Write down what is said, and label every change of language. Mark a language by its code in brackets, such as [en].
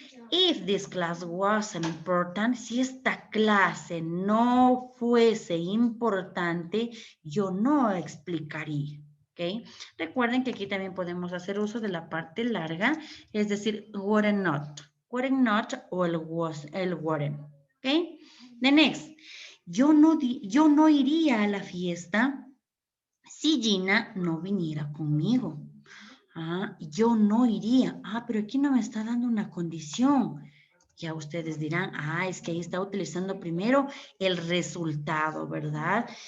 [en] If this class wasn't important, [es] si esta clase no fuese importante, yo no explicaría. ¿Ok? Recuerden que aquí también podemos hacer uso de la parte larga, es decir, wouldn't not. Wouldn't not o el wouldn't. [en] ¿Ok? The next. [es] Yo no iría a la fiesta si Gina no viniera conmigo. Ah, yo no iría. Ah, pero aquí no me está dando una condición. Ya ustedes dirán, ah, es que ahí está utilizando primero el resultado, ¿verdad?